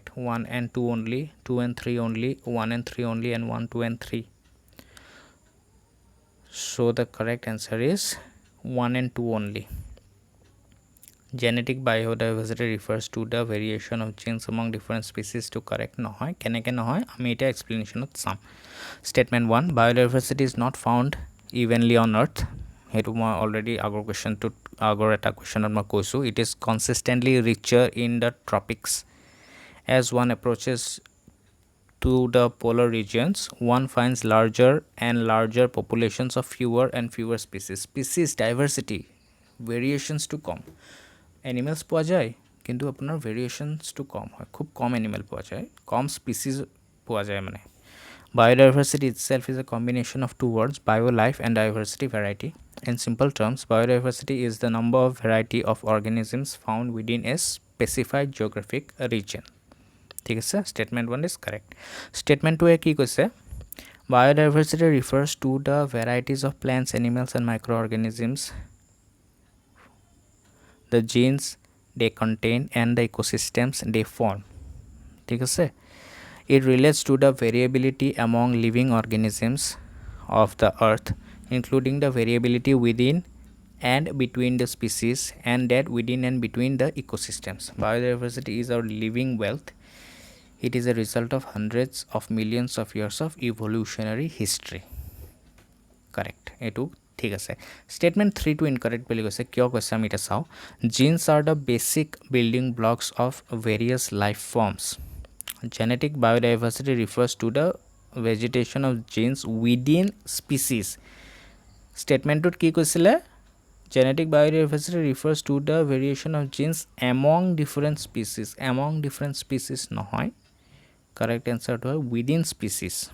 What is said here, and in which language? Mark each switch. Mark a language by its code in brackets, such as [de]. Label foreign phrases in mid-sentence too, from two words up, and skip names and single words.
[en] 1 and 2 only, 2 and 3 only, 1 and 3 only, and 1, 2 and 3. So the correct answer is 1 and 2 only. Genetic biodiversity refers to the variation of genes among different species to correct [as] নহয় কেনেকৈ নহয় আমি এটা এক্সপ্লেনেশ্যনত চাম [en] Statement 1 biodiversity is not found evenly on earth [as] সেইটো মই অলৰেডি আগৰ কুৱেশ্যনটোত আগৰ এটা কুৱেশ্যনত মই কৈছোঁ [en] it is consistently richer in the tropics as one approaches to the polar regions one finds larger and larger populations of fewer and fewer species diversity variations to কম animals [as] পোৱা যায় কিন্তু আপোনাৰ [en] variations to [as] কম হয় খুব কম animal পোৱা যায় কম species পোৱা যায় মানে [en] biodiversity itself is a combination of two words biolife and diversity variety in simple terms biodiversity is the number of variety of organisms found within a specified geographic region [as] ঠিক আছে [en] statement 1 is correct statement 2 [as] এ কি কৈছে [en] biodiversity refers to the varieties of plants animals and microorganisms the genes they contain and the ecosystems they form [as] ঠিক আছে [en] it relates to the variability among living organisms of the earth including the variability within and between the species and that within and between the ecosystems biodiversity is our living wealth it is a result of hundreds of millions of years of evolutionary history correct [as] এটু ঠিক আছে [en] statement 3 to incorrect [as] বুলি কৈছে কিয় কৈছে আমি এটা চাও [en] genes are the basic building blocks of various life forms genetic biodiversity refers to the vegetation of genes within species statement [as] টো কি কৈছিলে [en] genetic biodiversity refers to the variation of genes among different species nohoy correct answer to within species